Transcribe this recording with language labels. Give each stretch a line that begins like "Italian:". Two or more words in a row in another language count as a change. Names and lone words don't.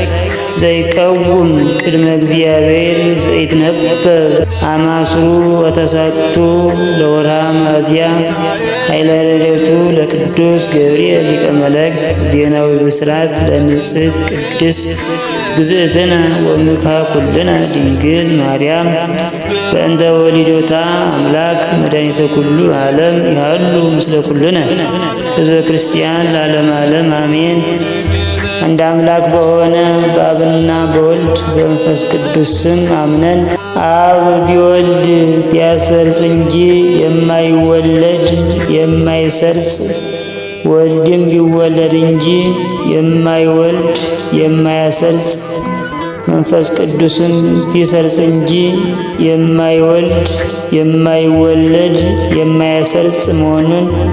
Geez: ዘይቀውም ቅድመ እግዚአብሔር ዘይትነበብ አማስሩ ወተሳቱ ለወርሃ ሚያዝያ ኃይለ ረድኤቱ ለቅዱስ ገብርኤል ሊቀ መላእክት ዜናዊ ብስራት ለንጽሕት ቅድስት ግዝእትነ ወምልክዐ ኩልነ ድንግል ማርያም በእንተ ወሊዶታ አምላክ መድኃኒተ ኩሉ ዓለም ይሃሉ ምስለ ኩልነ ሕዝበ ክርስቲያን ለዓለመ ዓለም አሜን።
Amharic: አንድ አምላክ በሆነ በአብና በወልድ በመንፈስ ቅዱስ ስም አምነን አብ ቢወልድ ቢያሰርጽ እንጂ የማይወለድ የማይሰርጽ፣ ወልድም ቢወለድ እንጂ የማይወልድ የማያሰርጽ፣ መንፈስ ቅዱስም ቢሰርጽ እንጂ የማይወልድ የማይወለድ የማያሰርጽ መሆኑን